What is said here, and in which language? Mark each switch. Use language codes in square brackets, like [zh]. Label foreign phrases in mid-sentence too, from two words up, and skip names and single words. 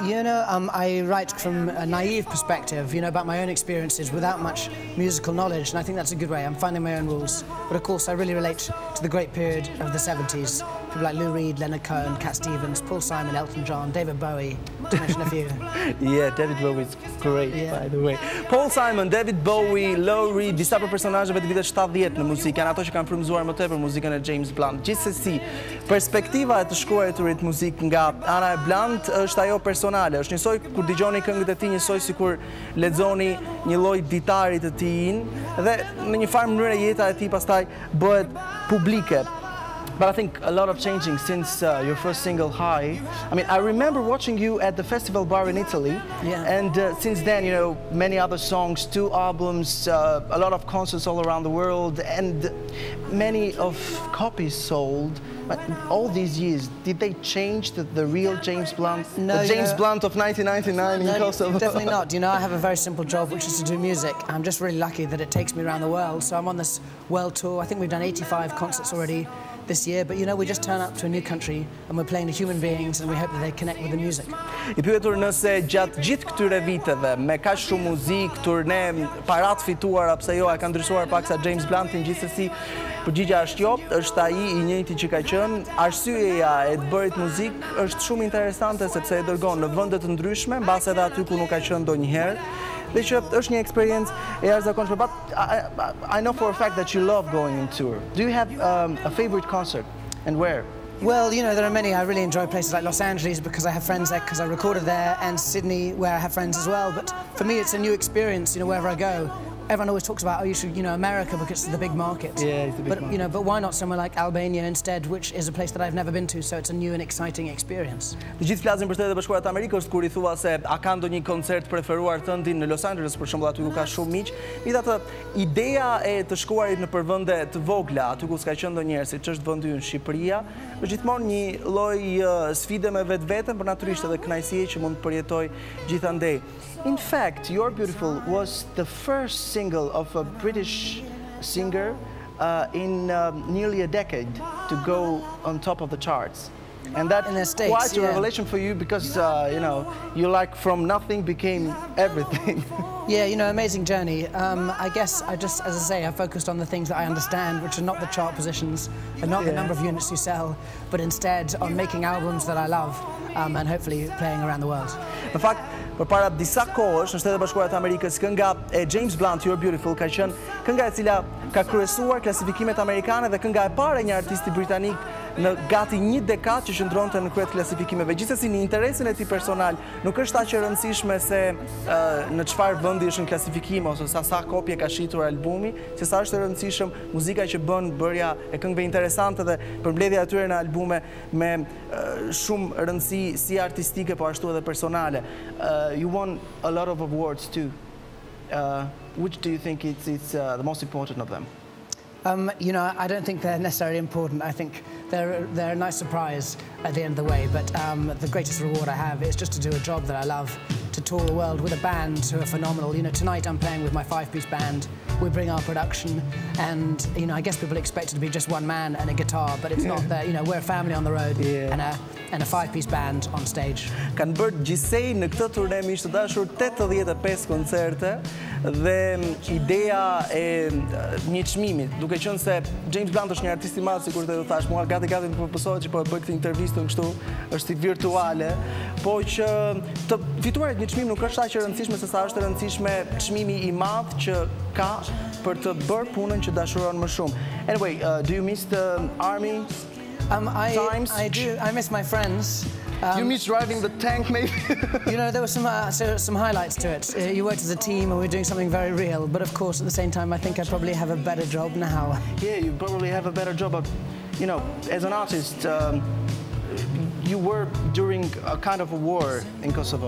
[en] I write from a naive perspective, about my own experiences without much musical knowledge, and I think that's a good way. I'm finding my own rules. But of course, I really relate to the great period of the 70s. People like Lou Reed, Leonard Cohen, Cat Stevens, Paul Simon, Elton John, David Bowie, to mention a few. Yeah, David Bowie is great, by the way. Paul Simon, David Bowie, Lou Reed, [sq] disa për personazheve të viteve 70 në muzikë, janë ato që kanë frymëzuar më tepër muzikën e James Blunt. Gjithsesi, perspektiva e të shkruarit muzikë nga ana e Blunt është ajo personale. Është njësoj kur dëgjoni këngët e tij, njësoj sikur lexoni një lloj ditarit të tij dhe në një farë mënyrë jeta e tij pastaj bëhet publike. [en] But I think a lot of changing since your first single, High. I mean, I remember watching you at the festival bar in Italy, and since then, many other songs, 2 albums, a lot of concerts all around the world, and many of copies sold. But all these years, did they change the real James Blunt? No, the James Blunt of 1999 in Kosovo? Definitely not. I have a very simple job, which is to do music. I'm just really lucky that it takes me around the world. So I'm on this world tour. I think we've done 85 concerts already this year, but we just turn up to a new country and we're playing to human beings and we hope that they connect with the music. [sq] I pyetur nëse gjatë gjithë këtyre viteve me kaq shumë muzikë, turne, parat fituara, pse jo, e ka ndryshuar paksa James Bluntin, gjithsesi përgjigjja është jo, është ai I njëjti që ka qenë. Arsyeja e të bërit muzikë është shumë interesante sepse e dërgon në vende të ndryshme, mbas edhe aty ku nuk ka qenë ndonjëherë. Dhe që është një eksperiencë e jashtëzakonshme. [en] But I know for a fact that you love going on tour. Do you have a favorite concert and where? Well, there are many. I really enjoy places like Los Angeles because I have friends there because I recorded there, and Sydney where I have friends as well. But for me, it's a new experience, wherever I go. Everyone always talks about, you should, America because it's the big market. Yeah, it's the big market. But why not somewhere like Albania instead, which is a place that I've never been to, so it's a new and exciting experience. [sq] Të gjithë flasin për Shtetet e Bashkuara të Amerikës kur I thua se a ka ndonjë koncert preferuar tënd në Los Angeles, për shembull, aty ku ka shumë miq. Megjithatë, ideja e të shkuarit në përvende të vogla, aty ku s'ka qenë ndonjëherë, siç është vendi ynë Shqipëria, është gjithmonë një lloj sfide me vetveten, por natyrisht edhe kënaqësie që mund të përjetoj gjithandej. [en] In fact, You're Beautiful was the first single of a British singer in nearly a decade to go on top of the charts. And that is quite a revelation for you because, you from nothing became everything. Yeah, amazing journey. I guess as I say, I focused on the things that I understand, which are not the chart positions and not the number of units you sell, but instead on making albums that I love and hopefully playing around the world. [sq] Në fakt, përpara disa kohësh në Shtetet e Bashkuara të Amerikës, kënga e James Blunt, [en] You're Beautiful, [sq] ka qenë kënga e cila ka kryesuar klasifikimet amerikane dhe kënga e parë e një artisti britanik në gati një dekadë që qëndronte në krye të klasifikimeve. Gjithsesi në interesin e tij personal, nuk është aq e rëndësishme se në çfarë vendi është në klasifikim ose sa kopje ka shitur albumi, se sa është e rëndësishëm muzika që bën bërja e këngëve interesante dhe përmbledhja e tyre në albume me shumë rëndësi si artistike po ashtu edhe personale. [en] You won a lot of awards too. Which do you think it's the most important of them? I don't think they're necessarily important. I think they're a nice surprise at the end of the way. But the greatest reward I have is just to do a job that I love, to tour the world with a band who are phenomenal. Tonight I'm playing with my 5-piece band. We bring our production, and I guess people expect it to be just one man and a guitar, but it's not that. We're a family on the road and a 5-piece band on stage. [sq] Kanë bërë gjithsej në këtë turne miq të dashur 85 koncerte dhe ideja e një çmimi, duke qenë se James Blunt është një artist I madh, sikur të thash, mua gati të përpësohet që po e bëj këtë intervistë kështu, është virtuale, po që të fituar një çmim nuk është aq e rëndësishme se sa është e rëndësishme çmimi I madh që ka për të bërë punën që dashuron më shumë. [en] Anyway, do you miss the army times? I do. I miss my friends. You miss driving the tank, maybe? You know, there were some highlights to it. You worked as a team and we were doing something very real, but of course, at the same time, I think I probably have a better job now. Yeah, you probably have a better job, but, you know, as an artist, you were during a kind of a war in Kosovo.